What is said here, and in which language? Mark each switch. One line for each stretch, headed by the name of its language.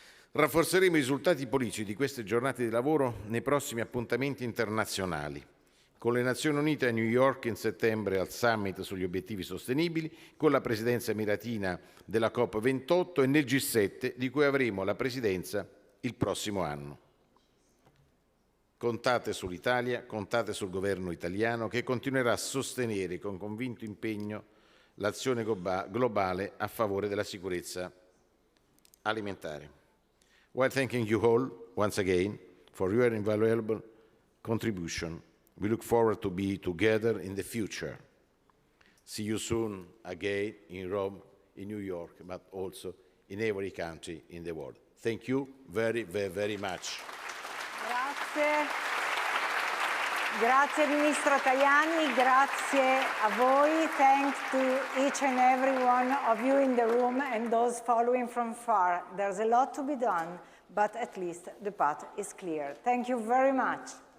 Italian: Rafforzeremo i risultati politici di queste giornate di lavoro nei prossimi appuntamenti internazionali, con le Nazioni Unite a New York in settembre al Summit sugli obiettivi sostenibili, con la presidenza emiratina della COP28 e nel G7 di cui avremo la presidenza il prossimo anno. Contate sull'Italia, contate sul governo italiano che continuerà a sostenere con convinto impegno l'azione globale a favore della sicurezza alimentare.
English: While thanking you all once again for your invaluable contribution, we look forward to be together in the future. See you soon again in Rome, in New York, but also in every country in the world. Thank you very, very, very much.
Italian: Grazie. Grazie Ministro Tajani, grazie a voi.
English: Thanks to each and every one of you in the room and those following from far. There's a lot to be done, but at least the path is clear. Thank you very much.